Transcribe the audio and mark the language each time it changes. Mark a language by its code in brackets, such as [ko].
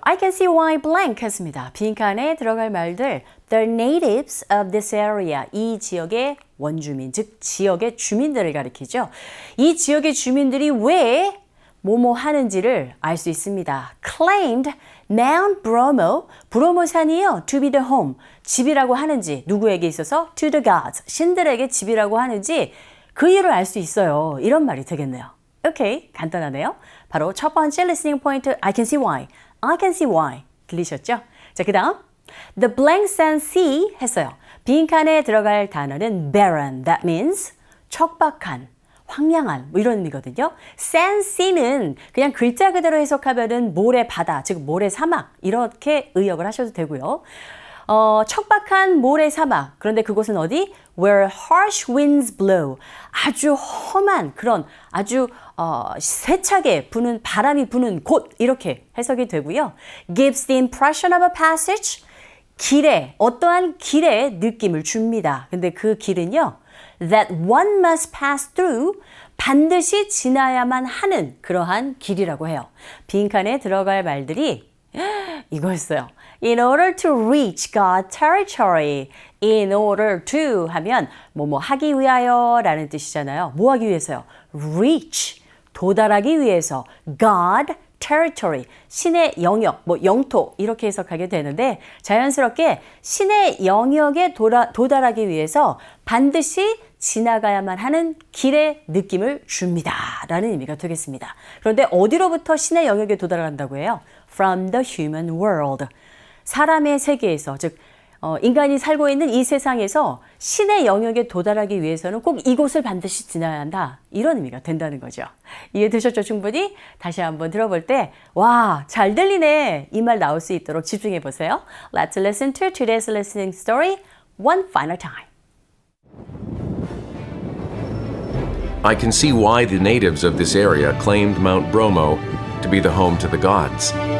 [en] I can see why blank [ko] 했습니다. 빈칸에 들어갈 말들 [en] The natives of this area. [ko] 이 지역의 원주민, 즉 지역의 주민들을 가리키죠. 이 지역의 주민들이 왜 뭐뭐 하는지를 알 수 있습니다. [en] Claimed Mount Bromo, [ko] 브로모산이요. [en] To be the home, [ko] 집이라고 하는지 누구에게 있어서 [en] to the gods, [ko] 신들에게 집이라고 하는지 그 이유를 알 수 있어요. 이런 말이 되겠네요. 오케이, 간단하네요. 바로 첫 번째 [en] listening point, I can see why. I can see why. [ko] 들리셨죠? 자, 그 다음 [en] The blank sand sea [ko] 했어요. 빈칸에 들어갈 단어는 barren. [en] That means [ko] 척박한, 황량한 뭐 이런 의미거든요. sand sea는 그냥 글자 그대로 해석하면은 모래 바다, 즉 모래 사막 이렇게 의역을 하셔도 되고요. 척박한 모래 사막. 그런데 그곳은 어디? [en] Where harsh winds blow. [ko] 아주 험한 그런 아주 세차게 부는 바람이 부는 곳 이렇게 해석이 되고요. [en] Gives the impression of a passage. [ko] 길에 어떠한 길의 느낌을 줍니다. 근데 그 길은요. [en] That one must pass through. [ko] 반드시 지나야만 하는 그러한 길이라고 해요. 빈칸에 들어갈 말들이 이거였어요. [en] In order to reach God territory. In order to [ko] 하면 뭐뭐 하기 위하여 라는 뜻이잖아요. 뭐 하기 위해서요? Reach. 도달하기 위해서. [en] God territory. [ko] 신의 영역, 뭐 영토 이렇게 해석하게 되는데 자연스럽게 신의 영역에 도달하기 위해서 반드시 지나가야만 하는 길의 느낌을 줍니다. 라는 의미가 되겠습니다. 그런데 어디로부터 신의 영역에 도달한다고 해요? From the human world. 사람의 세계에서, 즉 인간이 살고 있는 이 세상에서 신의 영역에 도달하기 위해서는 꼭 이곳을 반드시 지나야 한다. 이런 의미가 된다는 거죠. 이해되셨죠? 충분히? 다시 한번 들어볼 때 와, 잘 들리네. 이 말 나올 수 있도록 집중해 보세요. [en] Let's listen to today's listening story one final time. I can see why the natives of this area claimed Mount Bromo to be the home to the gods.